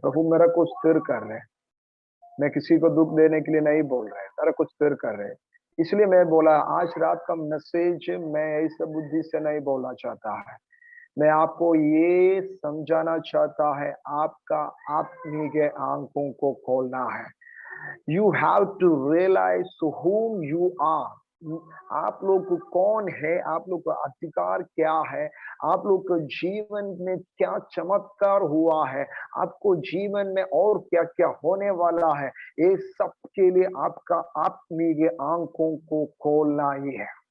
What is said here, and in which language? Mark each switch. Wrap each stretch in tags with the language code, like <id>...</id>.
<hi>प्रभु मेरा कुछ स्थिर कर रहे हैं, मैं किसी को दुख देने के लिए नहीं बोल रहे, मेरा कुछ स्थिर कर रहे हैं। इसलिए मैं बोला आज रात का मैसेज मैं इस बुद्धि से नहीं बोलना चाहता है, मैं आपको ये समझाना चाहता है, आपका आत्मिक आंखों को खोलना है।</hi> <en>You have to realize to whom you are.</en> <hi>आप लोग को कौन है, आप लोग का अधिकार क्या है, आप लोग के जीवन में क्या चमत्कार हुआ है, आपको जीवन में और क्या क्या होने वाला है, ये सब के लिए आपका आत्मिक आंखों को खोलना ही है।</hi>